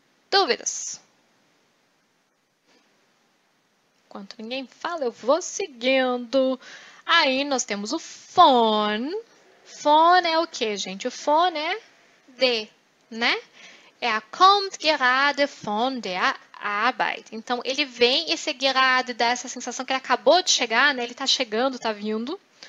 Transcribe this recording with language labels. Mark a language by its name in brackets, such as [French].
[Portuguese] Dúvidas? Enquanto ninguém fala, eu vou seguindo. Aí nós temos o von. Von é o que, gente? O von é de, né? [German] Kommt gerade von der Arbeit. [Portuguese] Então, ele vem, esse gerade dá essa sensação que ele acabou de chegar, né? Ele está chegando, está vindo.